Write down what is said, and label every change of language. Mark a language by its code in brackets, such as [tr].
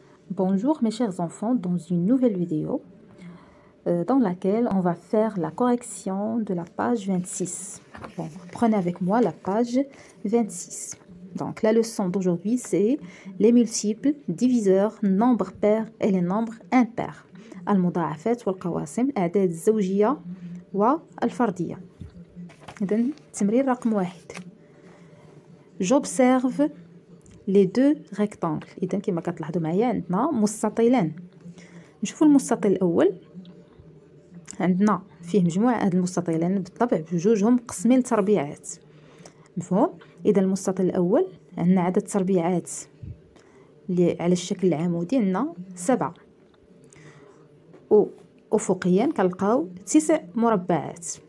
[fr] Bonjour mes chers enfants, dans une nouvelle vidéo dans laquelle on va faire la correction de la page 26. Bon, prenez avec moi la page 26. Donc la leçon d'aujourd'hui c'est les multiples, diviseurs, nombres pairs et les nombres impairs. [ar] المضاعفات والقواسم، الأعداد الزوجية والفردية. إذن تمرين رقم 1. [fr] J'observe les deux rectangles. [ar] إذا كما كتلاحظوا معايا عندنا مستطيلان. نشوفوا المستطيل الأول، عندنا فيه مجموعة هاد المستطيلان بالطبع بجوجهم مقسمين لتربيعات، مفهوم؟ إذا المستطيل الأول عندنا عدد تربيعات اللي على الشكل العمودي عندنا 7، وأفقيا كنلقاو 9 مربعات.